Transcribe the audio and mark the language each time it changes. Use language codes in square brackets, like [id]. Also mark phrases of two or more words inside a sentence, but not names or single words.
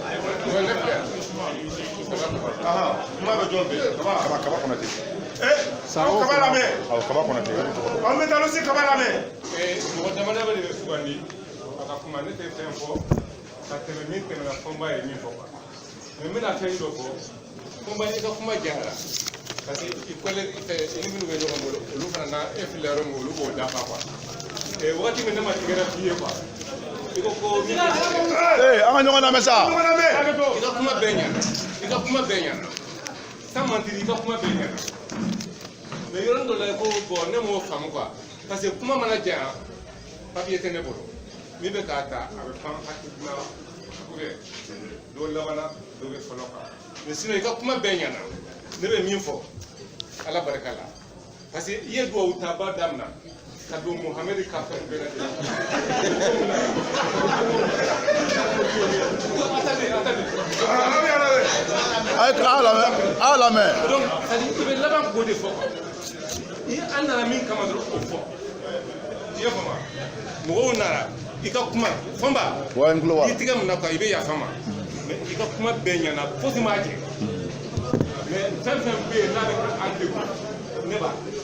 [bm] kuma bɛ jɔn fɛ kaba kɔnɔ ten aw kaba lamɛn kaba kɔnɔ ten aw bɛ taa si kaba lamɛn mɔgɔ dama dama de bɛ sugandi a ka kuma ne tɛ fɛn fɔ ka tɛmɛ min tɛmɛna fɔnba ye min fɔ quoi mais n bɛna fɛn dɔ fɔ fɔnba i ka kuma diyara parce que i ni minnu bɛ ɲɔgɔn bolo olu fana na e filɛ yɔrɔ min olu b'o dafa quoi wagati min ne ma tigɛra f'i ye quoi i ko ko an ka ɲɔgɔn lamɛn sa i ka kuma bɛɛ ɲɛna [fr] sans mentir [bm] i ka kuma bɛɛ ɲɛna mais yɔrɔ dɔ la ko bon ne m'o faamu quoi parce que kuma mana janya papier tɛ ne bolo min bɛ k'a ta a bɛ pan hakilina dɔw labanna dɔw bɛ fɔlɔ kan mais sinon i ka kuma bɛɛ ɲɛna ne bɛ min fɔ ala barika la parce que i ye duwawu taba daminɛ ka don Muhamɛdi ka fɛn bɛɛ lamɛn [fr] donc c'est-à-dire [bm] i bɛ laban k'o de fɔ quoi i an nana min kama dɔrɔn o fɔ i y'a faamu mɔgɔw nana i ka kuma fɔnba i tigɛ mun na quoi i bɛ yafa ma mais i ka kuma bɛɛ ɲɛna fosi m'a jɛ mais fɛn fɛn bɛ yen n'a bɛ an degun ne b'a